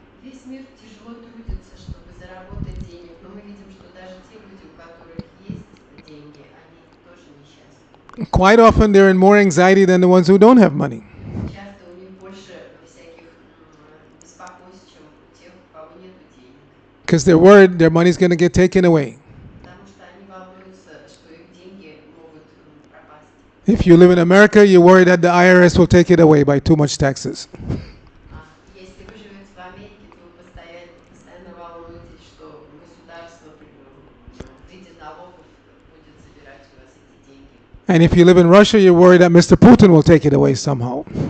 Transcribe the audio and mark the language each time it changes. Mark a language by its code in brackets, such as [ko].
[ru] Весь мир тяжело трудится, чтобы заработать денег, но мы видим, что даже те люди, у которых есть деньги, они тоже несчастны. [en] Quite often they're in more anxiety than the ones who don't have money. [ru] Часто у них больше всяких беспокойств, чем у тех, у кого нету денег. [en] Because they're worried their money's going to get taken away. [ru] Потому что они волнуются, что их деньги могут пропасть. [en] If you live in America, you worry that the IRS will take it away by too much taxes. [ru] Если вы живете в Америке, то вы постоянно волнуетесь, что государство в виде налогов будет забирать у вас эти деньги. [en] And if you live in Russia, you're worried that Mr. Putin will take it away somehow.